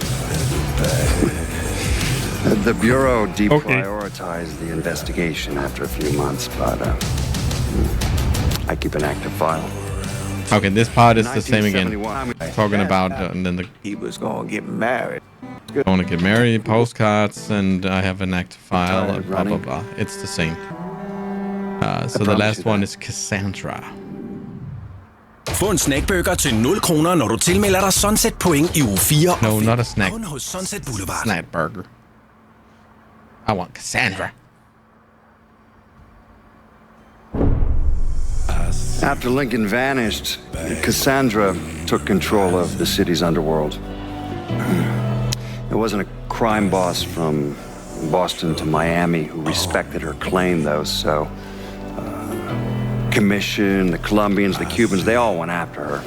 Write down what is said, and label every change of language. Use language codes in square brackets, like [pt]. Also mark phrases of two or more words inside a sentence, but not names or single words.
[en] The Bureau deprioritized the investigation after a few months, but I keep an active file. Okay, this part is the same again. Talking about, and then he was gonna get married. I want to get married, postcards, and I have an active file, blah, blah, blah. It's the same. So the last one is Cassandra. [da] Få en snackburger til 0 kroner, når du tilmelder dig Sunset Point i uge 4. [en] No, not a snack. [da] Kun hos Sunset Boulevard. [en] Snack burger. I want Cassandra. After Lincoln vanished, Cassandra took control of the city's underworld. It wasn't a crime boss from Boston to Miami who respected her claim, though, so Commission, the Colombians, the Cubans, they all went after her.